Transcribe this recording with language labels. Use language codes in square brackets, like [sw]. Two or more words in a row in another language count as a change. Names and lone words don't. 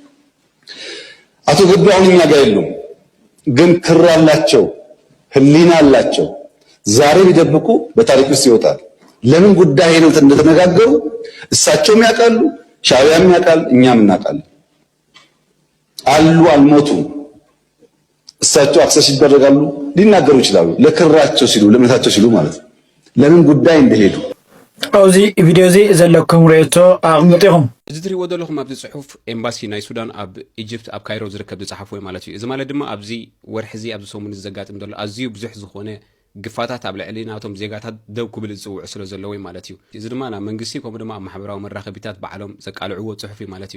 [am] አቶ ገዱ አሁን እኛ ጋር የሉም፣ ግን ክር አላቸው፣ ህሊና አላቸው። ዛሬ ቢደብቁ በታሪክ ውስጥ ይወጣል። ለምን ጉዳይ ነው እንደተነጋገሩ እሳቸውም ያውቃሉ፣ ሻዕቢያም ያውቃል፣ እኛም እናውቃለን። አሉ አልሞቱም። እሳቸው አክሰስ ይደረጋሉ፣ ሊናገሩ ይችላሉ። ለክራቸው ሲሉ ለምነታቸው ሲሉ ማለት ነው። ለምን ጉዳይ እንደሄዱ [ti] ኣብዚ ቪድዮ እዚ ዘለኩም ርእቶ ኣቕምጢኹም እዚ ትሪእዎ ዘለኹም ኣብዚ ፅሑፍ ኤምባሲ ናይ ሱዳን ኣብ ኢጅፕት ኣብ ካይሮ ዝርከብ ዝፀሓፍ ወይ ማለት እዩ። እዚ ማለት ድማ ኣብዚ ወርሒ እዚ ኣብዚ ሰሙን ዘጋጥም ዘሎ ኣዝዩ ብዙሕ ዝኾነ ግፋታት ኣብ ልዕሊ ናቶም ዜጋታት ደው ክብል ዝፅውዑ ስለ ዘሎ ወይ ማለት እዩ። እዚ ድማ ናብ መንግስቲ ከምኡ ድማ ኣብ ማሕበራዊ መራኸቢታት ባዕሎም ዘቃልዕዎ ፅሑፍ እዩ ማለት እዩ።